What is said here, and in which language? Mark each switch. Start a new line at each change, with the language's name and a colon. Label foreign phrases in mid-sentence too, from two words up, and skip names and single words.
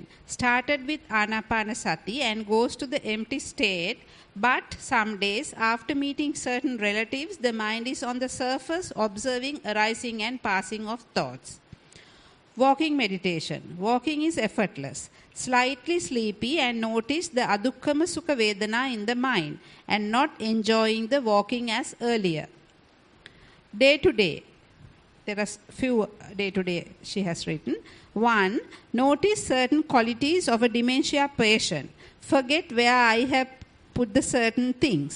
English: Started with Anapanasati and goes to the empty state, but some days after meeting certain relatives, the mind is on the surface observing arising and passing of thoughts. Walking meditation. Walking is effortless. Slightly sleepy and notice the
Pali: adukkama sukha vedana
English: in the mind and not enjoying the walking as earlier. Day to day. There are few day to day she has written. 1. Notice certain qualities of a dementia patient. Forget where I have put the certain things.